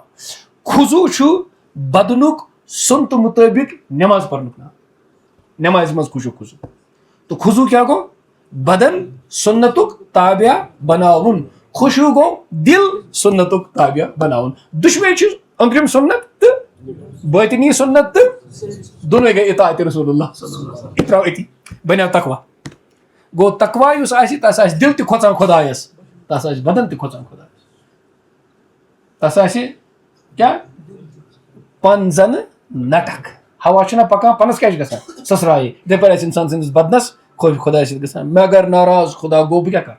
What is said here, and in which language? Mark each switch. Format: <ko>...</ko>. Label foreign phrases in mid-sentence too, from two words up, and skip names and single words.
<ks>خضوٗ چھُ بدنُک سُنتہٕ مُطٲبِق نٮ۪ماز پرنُک ناو. نٮ۪مازِ منٛز خوشوٗ تہٕ خضوٗ کیٛاہ گوٚو, بدن سُنتُک تابع بناوُن. خوشوٗ گوٚو دِل سُنتُک تابع بناوُن. دُشوے چھِ أنٛدرِم سُنت تہٕ بٲطنی سُنت تہٕ دۄنوے گٔے اطاعت</ks> <ar>رسول اللہ صلی اللہ علیہ وسلم.</ar> <ks>یہِ ترٛاو أتی بنیو تقوا. گوٚو تقوا یُس آسہِ تس آسہِ دِل تہِ کھۄژان خۄدایس, تس آسہِ بدن تہِ کھۄژان خۄدایس. تس آسہِ کیٛاہ پن زنہٕ نٹکھ, ہوا چھُنہ پکان پنس کیٛاہ چھُ گژھان سٕسرایے. یِتھٕے پٲٹھۍ آسہِ انسان سٕنٛدِس بدنس خۄداے سۭتۍ گژھان مےٚ اگر ناراض خۄدا گوٚو بہٕ کیٛاہ کرٕ.</ks>